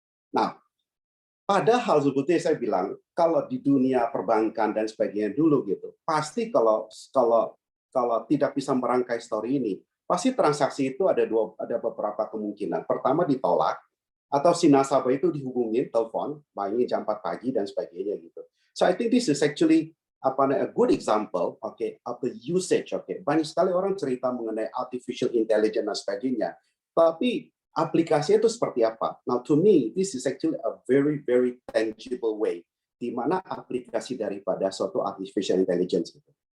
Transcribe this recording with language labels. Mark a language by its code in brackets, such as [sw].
[id] Nah, padahal sebetulnya saya bilang kalau di dunia perbankan dan sebagainya dulu gitu, pasti kalau tidak bisa merangkai story ini, pasti transaksi itu ada beberapa kemungkinan. Pertama ditolak, atau si nasabah itu dihubungin telepon, mainnya jam 4 pagi dan sebagainya gitu. [en] So I think this is actually a good example, of the usage. [id] Banyak sekali orang cerita mengenai artificial intelligence dan sebagainya, tapi aplikasinya itu seperti apa? [en] Now to me, this is actually a very very tangible way [id] di mana aplikasi daripada suatu artificial intelligence itu.